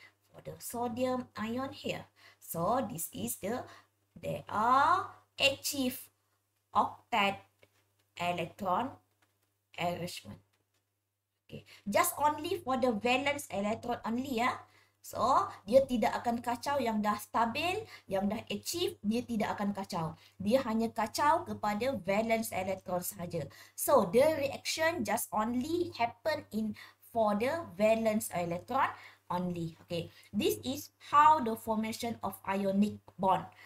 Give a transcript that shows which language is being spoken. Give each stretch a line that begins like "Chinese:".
English: For the sodium ion here. So this is they are achieve octet electron arrangement. Okay, just only for the valence electron only ya.
Malay: So dia tidak akan kacau yang dah stabil, yang dah achieve, dia tidak akan kacau. Dia hanya kacau kepada valence electron sahaja.
English: So the reaction just only happen in for the valence electron only. Okay, this is how the formation of ionic bond.